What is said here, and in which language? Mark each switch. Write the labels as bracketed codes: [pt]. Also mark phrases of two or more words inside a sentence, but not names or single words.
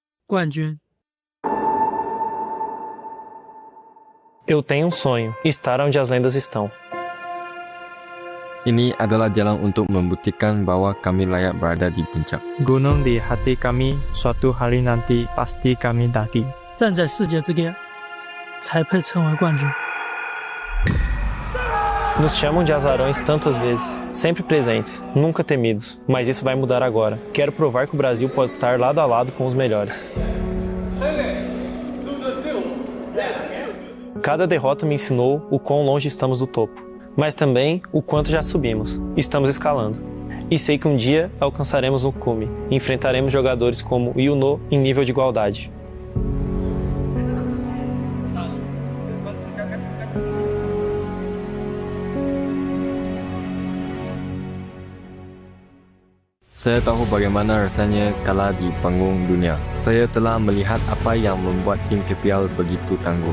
[zh] 冠军。 [pt] Eu tenho sonho, estar onde as lendas estão. [id] Ini adalah jalan untuk membuktikan bahwa kami layak berada di puncak. Gunung di hati kami, suatu hari nanti pasti kami daki. [zh] 站在世界之巅，才配称为冠军。 [pt] Nos chamam de azarões tantas vezes, sempre presentes, nunca temidos, mas isso vai mudar agora. Quero provar que o Brasil pode estar lado a lado com os melhores. Cada derrota me ensinou o quão longe estamos do topo, mas também o quanto já subimos. Estamos escalando. E sei que um dia alcançaremos o cume e enfrentaremos jogadores como Yuno em nível de igualdade. [id] Saya tahu bagaimana rasanya kalah di panggung dunia. Saya telah melihat apa yang membuat tim KPL begitu tangguh.